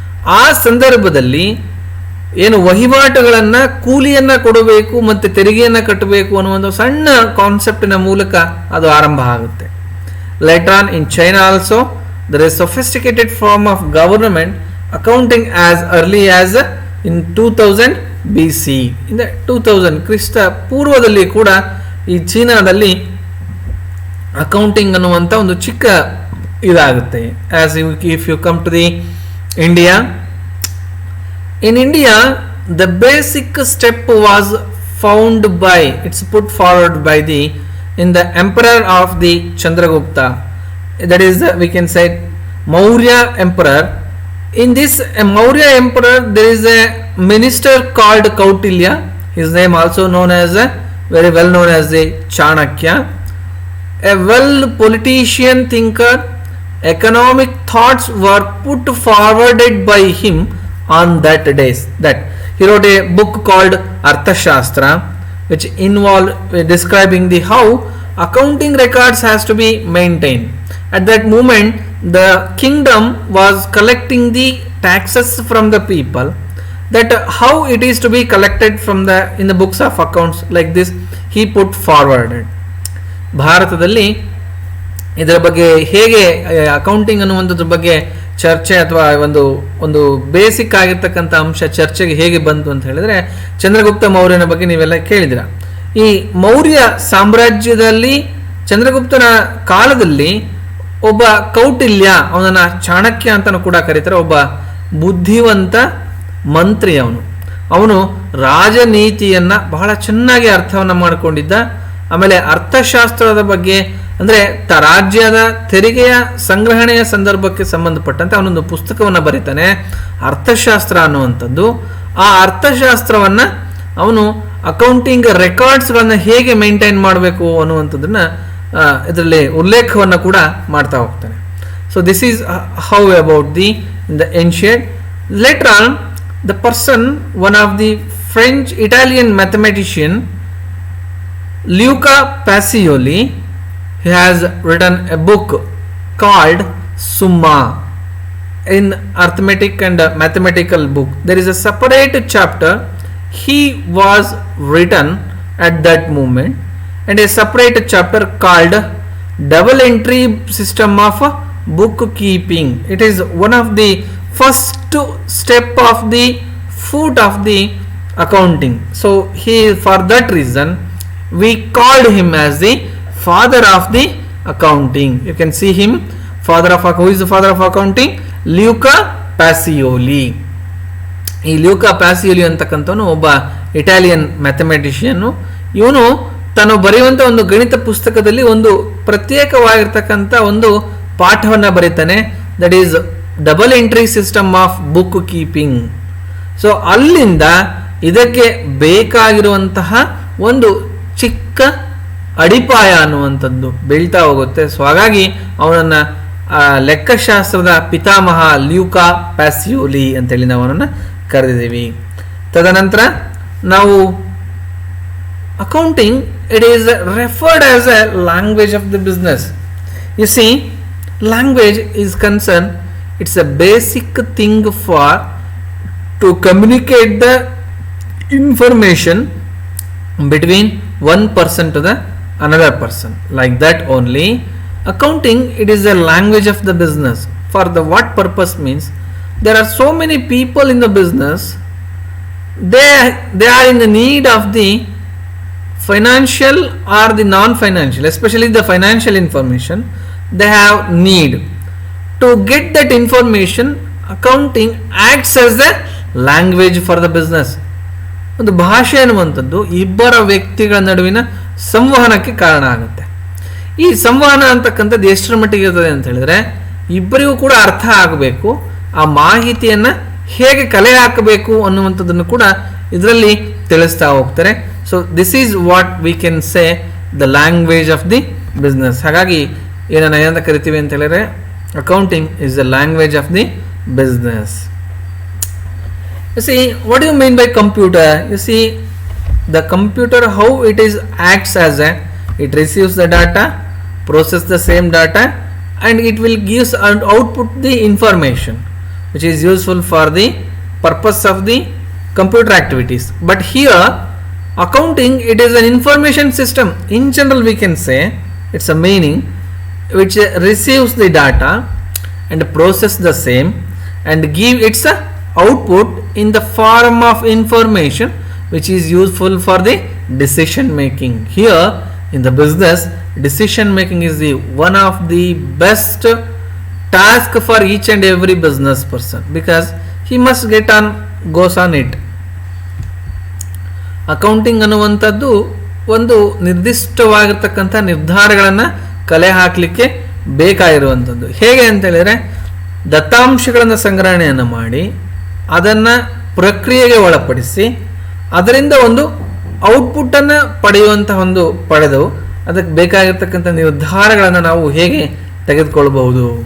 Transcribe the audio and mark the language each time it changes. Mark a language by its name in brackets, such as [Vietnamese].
[Kannada] ಆ ಸಂದರ್ಭದಲ್ಲಿ ಏನು ವಹಿವಾಟುಗಳನ್ನು, ಕೂಲಿಯನ್ನು ಕೊಡಬೇಕು ಮತ್ತು ತೆರಿಗೆಯನ್ನು ಕಟ್ಟಬೇಕು ಅನ್ನೋ ಒಂದು ಸಣ್ಣ ಕಾನ್ಸೆಪ್ಟಿನ ಮೂಲಕ ಅದು ಆರಂಭ ಆಗುತ್ತೆ. [English] Later on in China also there is sophisticated form of government accounting as early as in 2000 BC. in the [Kannada] 2000 ಕ್ರಿಸ್ತ ಪೂರ್ವದಲ್ಲಿ ಕೂಡ ಈ ಚೀನಾದಲ್ಲಿ ಅಕೌಂಟಿಂಗ್ ಅನ್ನುವಂಥ ಒಂದು ಚಿಕ್ಕ ಇದಾಗುತ್ತೆ. [English] as if you come to the India, in India the basic step was found by, it's put forward by in the emperor of the Chandragupta, that is we can say Maurya emperor. In this Maurya emperor there is a minister called Kautilya, his name also known as very well known as the Chanakya, a well politician, thinker. Economic thoughts were put forwarded by him on that days. That he wrote a book called Arthashastra, which involved describing the how accounting records has to be maintained. At that moment, the kingdom was collecting the taxes from the people. That how it is to be collected from in the books of accounts, like this he put forwarded. [Kannada] ಭಾರತದಲ್ಲಿ ಇದರ ಬಗ್ಗೆ ಹೇಗೆ accounting ಅನ್ನುವಂಥದ್ರ ಬಗ್ಗೆ ಚರ್ಚೆ ಅಥವಾ ಒಂದು basic ಆಗಿರ್ತಕ್ಕಂಥ ಅಂಶ ಚರ್ಚೆಗೆ ಹೇಗೆ ಬಂತು ಅಂತ ಹೇಳಿದ್ರೆ, ಚಂದ್ರಗುಪ್ತ ಮೌರ್ಯನ ಬಗ್ಗೆ ನೀವೆಲ್ಲ ಕೇಳಿದಿರ. ಈ ಮೌರ್ಯ ಸಾಮ್ರಾಜ್ಯದಲ್ಲಿ ಚಂದ್ರಗುಪ್ತನ ಕಾಲದಲ್ಲಿ ಒಬ್ಬ ಕೌಟಿಲ್ಯ, ಅವನನ್ನ ಚಾಣಕ್ಯ ಅಂತಲೂ ಕೂಡ ಕರೀತಾರೆ, ಒಬ್ಬ ಬುದ್ಧಿವಂತ ಮಂತ್ರಿ. ಅವನು ರಾಜನೀತಿಯನ್ನ ಬಹಳ ಚೆನ್ನಾಗಿ ಅರ್ಥವನ್ನ ಮಾಡಿಕೊಂಡಿದ್ದ. ಆಮೇಲೆ ಅರ್ಥಶಾಸ್ತ್ರದ ಬಗ್ಗೆ, ಅಂದರೆ ರಾಜ್ಯದ ತೆರಿಗೆಯ ಸಂಗ್ರಹಣೆಯ ಸಂದರ್ಭಕ್ಕೆ ಸಂಬಂಧಪಟ್ಟಂತೆ ಅವನೊಂದು ಪುಸ್ತಕವನ್ನು ಬರೀತಾನೆ, ಅರ್ಥಶಾಸ್ತ್ರ ಅನ್ನುವಂಥದ್ದು. ಆ ಅರ್ಥಶಾಸ್ತ್ರವನ್ನ ಅವನು ಅಕೌಂಟಿಂಗ್ ರೆಕಾರ್ಡ್ಸ್ಗಳನ್ನ ಹೇಗೆ ಮೇಂಟೈನ್ ಮಾಡಬೇಕು ಅನ್ನುವಂಥದ್ದನ್ನ ಇದರಲ್ಲಿ ಉಲ್ಲೇಖವನ್ನು ಕೂಡ ಮಾಡ್ತಾ ಹೋಗ್ತಾನೆ. [English] So this is how about in the ancient. Later on, the person, one of the Italian mathematician, Luca Pacioli, he has written a book called Summa, in arithmetic and mathematical book. There is a separate chapter he was written at that moment, and a separate chapter called double entry system of bookkeeping. It is one of the first step of the foot of the accounting. So for that reason we called him as the father of the accounting. You can see him, who is the father of accounting? Luca Pacioli. [Kannada] ಈ ಲ್ಯೂಕಾ ಪ್ಯಾಸಿಯೋಲಿ ಅಂತಕ್ಕಂಥವನು ಒಬ್ಬ Italian mathematician. ಇವನು ತಾನು ಬರೆಯುವಂಥ ಒಂದು ಗಣಿತ ಪುಸ್ತಕದಲ್ಲಿ ಒಂದು ಪ್ರತ್ಯೇಕವಾಗಿರ್ತಕ್ಕಂಥ ಒಂದು ಪಾಠವನ್ನು ಬರೀತಾನೆ, [English] That is double entry system of bookkeeping. [Kannada] So ಅಲ್ಲಿಂದ ಇದಕ್ಕೆ ಬೇಕಾಗಿರುವಂತಹ ಒಂದು ಚಿಕ್ಕ ಅಡಿಪಾಯ ಅನ್ನುವಂಥದ್ದು ಬೆಳೀತಾ ಹೋಗುತ್ತೆ. ಸೊ ಹಾಗಾಗಿ ಅವನನ್ನು ಲೆಕ್ಕಶಾಸ್ತ್ರದ ಪಿತಾಮಹ ಲ್ಯೂಕಾ ಪ್ಯಾಸಿಯೋಲಿ ಅಂತೇಳಿ ನಾವು ಅವನನ್ನು ಕರೆದಿದ್ದೀವಿ. ತದನಂತರ ನಾವು [English] accounting, it is referred as a language of the business. You see, language is concerned, it's a basic thing for to communicate the information between one person to the another person. Like that only, accounting, it is a language of the business. For the what purpose means, there are so many people in the business, they are in the need of the financial or the non-financial, especially the financial information. They have need to get that information. Accounting acts as a language for the business. [Kannada] ಒಂದು ಭಾಷೆ ಅನ್ನುವಂಥದ್ದು ಇಬ್ಬರ ವ್ಯಕ್ತಿಗಳ ನಡುವಿನ ಸಂವಹನಕ್ಕೆ ಕಾರಣ ಆಗುತ್ತೆ. ಈ ಸಂವಹನ ಅಂತಕ್ಕಂಥದ್ದು ಎಷ್ಟರ ಮಟ್ಟಿಗೆ ಇರ್ತದೆ ಅಂತ ಹೇಳಿದ್ರೆ, ಇಬ್ಬರಿಗೂ ಕೂಡ ಅರ್ಥ ಆಗಬೇಕು, ಆ ಮಾಹಿತಿಯನ್ನು ಹೇಗೆ ಕಲೆ ಹಾಕಬೇಕು ಅನ್ನುವಂಥದ್ದನ್ನು ಕೂಡ ಇದರಲ್ಲಿ ತಿಳಿಸ್ತಾ ಹೋಗ್ತಾರೆ. [English] So this is what we can say the language of the business. [Kannada] ಹಾಗಾಗಿ ಏನನ್ನ ಏನಂತ ಕರಿತೀವಿ ಅಂತ ಹೇಳಿದ್ರೆ, [English] Accounting is the language of the business. You see, what do you mean by computer? You see, the computer, how it is acts as a, it receives the data, process the same data, and it will gives and output the information which is useful for the purpose of the computer activities. But here, accounting, it is an information system. In general, we can say it's a meaning which receives the data and process the same and give its a output in the form of information which is useful for the decision making. Here in the business, decision making is the one of the best task for each and every business person, because he must goes on it. [Kannada] Accounting ಅನ್ನುವಂಥದ್ದು ಒಂದು ನಿರ್ದಿಷ್ಟವಾಗಿರ್ತಕ್ಕಂಥ ನಿರ್ಧಾರಗಳನ್ನು ಕಲೆ ಹಾಕಲಿಕ್ಕೆ ಬೇಕಾಗಿರುವಂಥದ್ದು. ಹೇಗೆ ಅಂತ ಹೇಳಿದರೆ, ದತ್ತಾಂಶಗಳನ್ನು ಸಂಗ್ರಹಣೆಯನ್ನು ಮಾಡಿ ಅದನ್ನು ಪ್ರಕ್ರಿಯೆಗೆ ಒಳಪಡಿಸಿ ಅದರಿಂದ ಒಂದು ಔಟ್ಪುಟ್ಟನ್ನು ಪಡೆದು ಅದಕ್ಕೆ ಬೇಕಾಗಿರ್ತಕ್ಕಂಥ ನಿರ್ಧಾರಗಳನ್ನು ನಾವು ಹೇಗೆ ತೆಗೆದುಕೊಳ್ಬಹುದು.